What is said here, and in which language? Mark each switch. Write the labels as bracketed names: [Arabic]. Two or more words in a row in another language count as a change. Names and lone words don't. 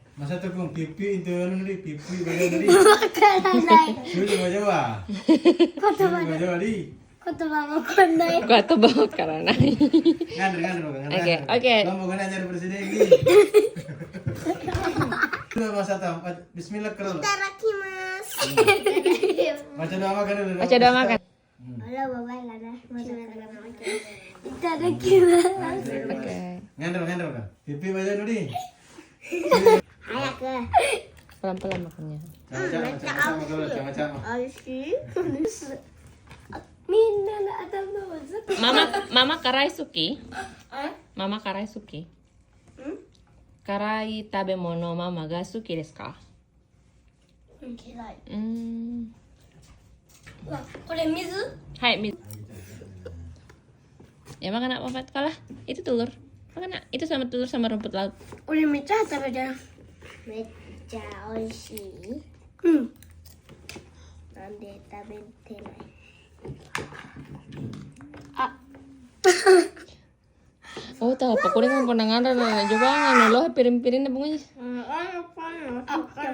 [Indonesian] Masa tepung pipi itu nih pipi bagian dari. Makanan. Coba coba. Coba coba di. [Japanese] 言葉わかんない。言葉わからない。 [Indonesian] Ngandel. Oke. Lo mau ngajar presiden ini. Sudah Mas Atam. Bismillah kalau. [Japanese] いただきます。 [Indonesian] Baca doa makan dulu. Baca doa makan. Halo, bapak Lana. [Japanese] いただきます。 [Indonesian] Oke. Ngandel kan. Pipi baca dulu di. [Japanese] 早く。 [Indonesian] Pelan-pelan makannya. Sama-sama. [Japanese] おいしい。みんなの頭をずっと。ママ辛い好き？ママ辛い好き? 辛い食べ物ママが好きですか? 嫌い。 Hmm. わ、これ水？ [Indonesian] Hai, ya makan apa Pat? Kalah. Itu telur. Makan nak. Itu sama telur sama rumput laut. [Japanese] 俺めっちゃ食べてる。めっちゃ美味しい。うん。なんで食べてない？あ。 [Indonesian] Oh, tahu apa? [Sundanese] Kuring kan pernah ngada na. Coba ngano loh piring-piring na bunganya. [Indonesian] apa?